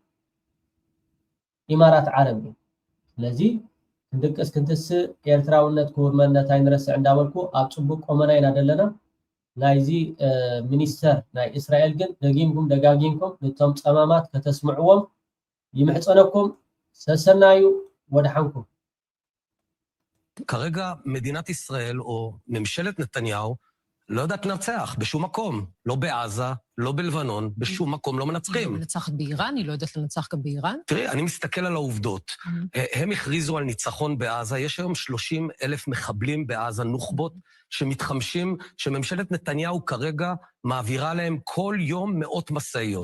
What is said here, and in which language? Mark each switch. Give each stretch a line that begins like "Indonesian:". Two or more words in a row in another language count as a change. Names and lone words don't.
Tigrinya: ኢማራት ዓረብ እዩ ስለዚ ክንድቅስ ክንትስእ ኤርትራውነት ክቡር መንነታይ ንረስዕ እንዳበልኩ ኣብ ፅቡቅ ቆመና ኢና ዘለና ናይዚ ሚኒስተር ናይ እስራኤል ግን ደጊምኩም ደጋጊምኩም ነቶም ፀማማት ከተስምዕዎም ይምሕፀነኩም ሰሰናዩ ወድሓንኩም
Hebrew: כרגע מדינת ישראל או ממשלת נתניהו לא יודעת לנצח בשום מקום, לא בעזה, לא בלבנון, בשום מקום לא מנצחים. היא לא מנצחת באיראן, היא לא יודעת לנצח גם באיראן? תראי, אני מסתכל על העובדות. הם הכריזו על ניצחון בעזה, יש היום 30,000 מחבלים בעזה, נוח'בות, שמתחמשים, שממשלת נתניהו כרגע מעבירה להם כל יום מאות מסעיות.